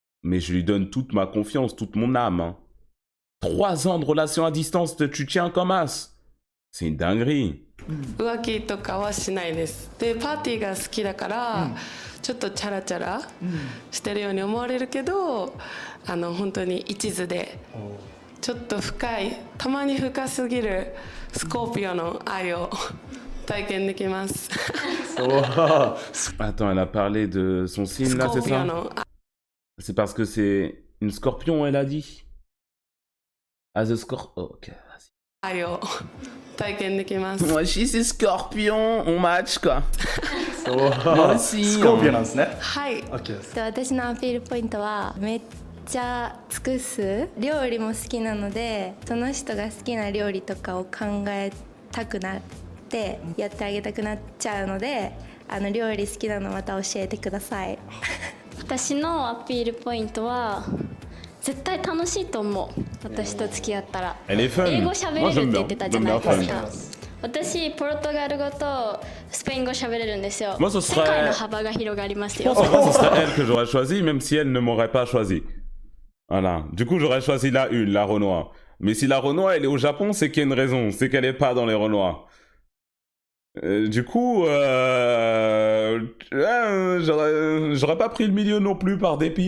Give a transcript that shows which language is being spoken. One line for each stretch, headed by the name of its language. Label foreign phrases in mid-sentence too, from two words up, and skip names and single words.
French: mais je lui donne toute ma confiance, toute mon âme. Hein. 3 ans de relation à distance, tu tiens comme as. C'est une dinguerie.
Japanese: 浮気とかはしないです。でパーティーが好きだから、ちょっとチャラチャラしてるように思われるけど、本当に一途でちょっと深い、たまに深すぎるスコーピオの愛を体験できます。
French: Attends, elle a parlé de son signe là, c'est
Japanese: スコーピオ
French: ça?
Japanese: の
French: C'est parce que c'est une scorpion, elle a dit.
English: As a scorpion. Oh, ok, vas-y.
Japanese: 愛を体験できます。
French: Moi aussi, c'est scorpion. On match, quoi.
Japanese: そうスコーピオなんですね。はい。 OK です。で私のアピールポイントはめっちゃ尽くす。料理も好きなので、その人が好きな料理とかを考えたくなってやってあげたくなっちゃうので、料理好きなのまた教えてください。私のアピールポイントは絶対楽しいと思う。私と付き合ったら
French: Elle est fun.
Japanese: 英語喋れるって言ってたじゃないです
French: Moi, j'aime
Japanese: か。私ポルトガル語とスペイン語喋れるんですよ。
French: Moi, ce
Japanese: 世界
French: serait.
Japanese: の幅が広がります
French: Je
Japanese: よ。
French: pense que ce serait elle que j'aurais choisi, même si elle ne m'aurait pas choisi. Voilà. Du coup, j'aurais choisi la une, la Renoir. Mais si la Renoir, elle est au Japon, c'est qu'il y a une raison. C'est qu'elle est pas dans les Renoirs. Du coup, j'aurais pas pris le milieu non plus par dépit.